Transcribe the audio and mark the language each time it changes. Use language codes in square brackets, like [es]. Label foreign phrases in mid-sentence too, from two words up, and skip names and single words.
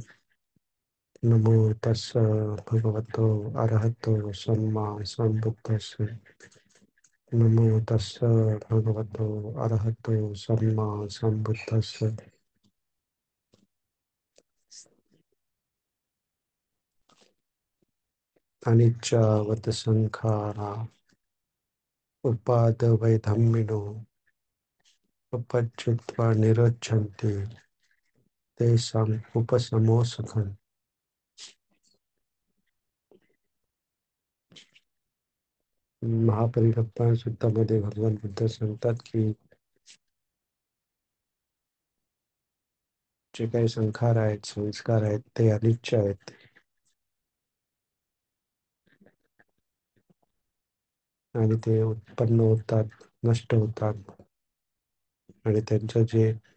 [pi] नमो तस् भगवतो अरहतो सम्मा सम्बुद्धस्स। नमो तस् भगवतो अरहतो सम्मा सम्बुद्धस्स। अनिच्चावत संखारा उपादवै धम्मिनो उपच्युत्वा निरुच्छन्ति तेषाम् उपशमो सुखम्। [mr] महापरिनिब्बाण सूक्तामध्ये भगवान बुद्ध सांगतात की जे काही संखार आहेत, संस्कार आहेत, ते अनिच्च आहेत आणि ते उत्पन्न होतात, नष्ट होतात आणि त्यांचं जे